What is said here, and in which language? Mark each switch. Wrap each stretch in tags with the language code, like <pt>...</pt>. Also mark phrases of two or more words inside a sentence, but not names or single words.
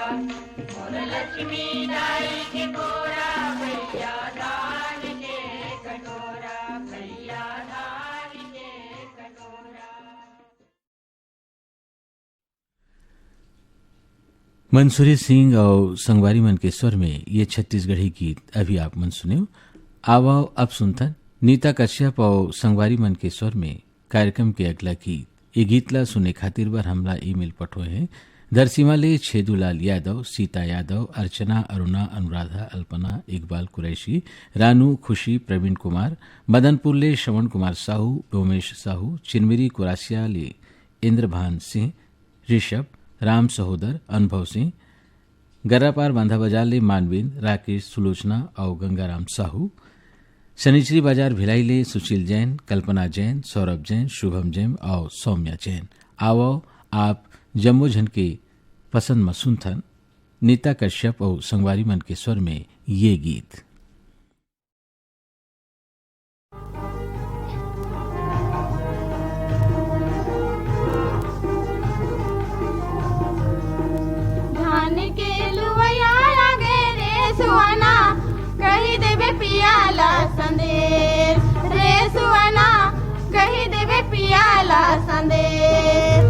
<hne>मोर लक्ष्मी दाई के कोरा भैया धान के कटोरा, भैया धान के कटोरा। मंसूरी सिंह और संगवारी मन के स्वर में ये छत्तीसगढ़ी गीत अभी आप मन सुने। आवाओ अब सुनतन नीता कश्यप और संगवारी मन के स्वर में कार्यक्रम के अगला गीत। ये गीत ला सुने खातिर बार हमला ईमेल पठोए हैं दरसीमाले छेदूलाल यादव, सीता यादव, अर्चना, अरुणा, अनुराधा, अल्पना, इकबाल कुरैशी, रानू, खुशी, प्रवीण कुमार, मदनपुरले श्रवण कुमार साहू, उमेश साहू, चिनमिरी कुरासिया ले इंद्रभान सिंह, ऋषभ, राम सहोदर, अनुभव सिंह, गरापार बांधा बाजार ले मानवीन, राकेश, सुलोचना और गंगाराम साहू, शनिचरी बाजार भिलाई ले सुशील जैन, कल्पना जैन, सौरभ जैन, शुभम जैन और सौम्या जैन। आओ आप जम्मू झन के पसंद मसुनथन नीता कश्यप और संगवारी मन के स्वर में ये गीत। धान के लुवैया लागे रे सुहाना, कही देवे पियाला संदेश रे सुहाना, कही देवे पियाला संदेश।</hne>